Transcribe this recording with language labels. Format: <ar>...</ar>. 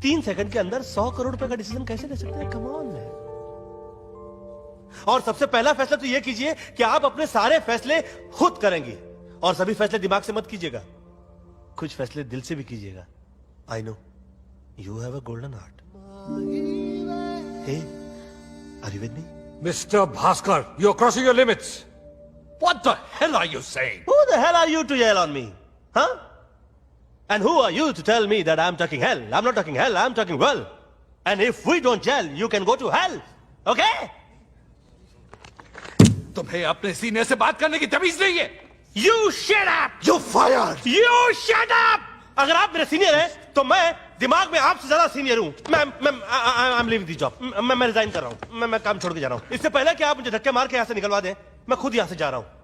<hi>3 second के अंदर 100 करोड़ रुपए का डिसीजन कैसे ले सकते हैं?</hi> <en>Come on man.</en> <hi>और सबसे पहला फैसला तो ये कीजिए कि आप अपने सारे फैसले खुद करेंगे, और सभी फैसले दिमाग से मत कीजिएगा, कुछ फैसले दिल से भी कीजिएगा।</hi> <en>I know you have a golden heart. Hey, are you with me? Mr. Bhaskar, you're crossing your limits. What the hell are you saying? Who the hell are you to yell on me? Huh? And who are you to tell me that I'm talking hell? I'm not talking hell, I'm talking well. And if we don't gel, you can go to hell. Okay?</en> <hi>तुम्हें अपने senior से बात करने की तमीज नहीं है।</hi> <en>You shut up! You fired! You shut up!</en> <hi>अगर आप मेरे सीनियर हैं, तो मैं दिमाग में आपसे ज्यादा सीनियर हूँ।</hi> <en>I'm leaving the job.</en> <hi>मैं रिजाइन कर रहा हूँ। मैं काम छोड़ के जा रहा हूँ। इससे पहले कि आप मुझे धक्के मार के यहाँ से निकलवा दें, मैं खुद यहाँ से जा रहा हूँ।</hi>